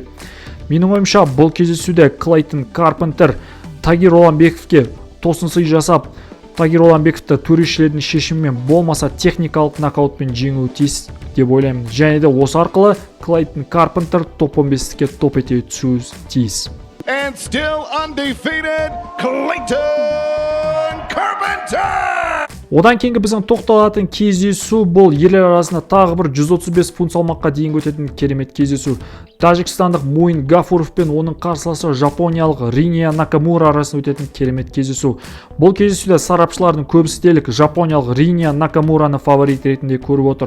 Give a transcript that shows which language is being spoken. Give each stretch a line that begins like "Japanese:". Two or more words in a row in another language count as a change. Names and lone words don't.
Kazakh: Менің ойымша бұл кездесуде Клейтон Карпентер Тагир Уламбековке тосынсый жасап, Тагир Уламбековты төрешілердің шешімімен болмаса техникалық нокаутпен жеңуі тиіс деп ойлаймын. Және де осы арқылы Клейтон Карпентер топ 15-ке топ ете түсуі тиіс.
English: And still undefeated, Clayton Carpenter!
Kazakh: Одан кейінгі біздің тоқталатын кездесу бұл ерлер арасында тағы бір 135 фунт салмаққа дейін өтетін керемет кездесу. Тәжікстандық Муин Гафуров пен оның қарсыласы жапониялық Риния Накамура арасында өтетін керемет кездесу. Бұл кездесуде сарапшылардың көбісі дерлік жапониялық Риния Накамураны фаворит ретінде көріп отыр.